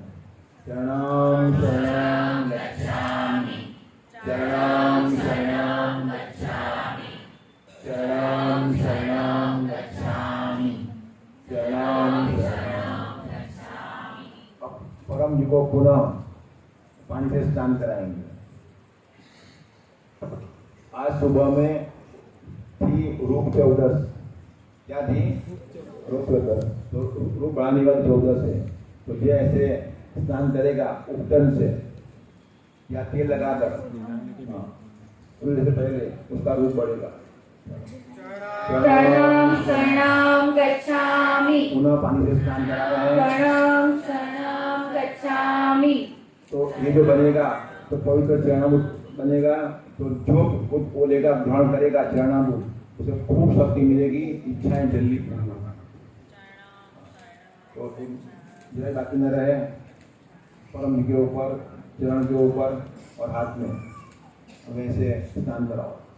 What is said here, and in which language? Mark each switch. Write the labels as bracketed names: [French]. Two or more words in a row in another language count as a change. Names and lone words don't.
[Sanskrit] शरणम शरणम गच्छामि, शरणम शरणम गच्छामि, शरणम शरणम गच्छामि, शरणम शरणम गच्छामि। [Hindi] अब परम जी को पुनः पानी से स्नान कराएंगे। आज सुबह में थी रूप 14, क्या थी? रूप 14। तो रूप बढ़ाने वाली 14 से, तो ये ऐसे स्नान करेगा उपटन से या तेल लगाकर, सूर्य से पहले उसका रूप बढ़ेगा। [Sanskrit] शरणम शरणम गच्छामि, [Hindi] पुनः पानी से स्नान करा रहे हैं। [Sanskrit] शरणम शरणम गच्छामि। [Hindi] तो ये जो बनेगा तो पवित्र चरणामृत बनेगा तो जो वो लेगा, ग्रहण करेगा चरणामृत, उसे खूब शक्ति मिलेगी, इच्छाएं जल्दी पूरी होगी। तो जिन्हें बाकी न रहे, परम जी के ऊपर, चरण के ऊपर और हाथ में वैसे स्नान कराओ।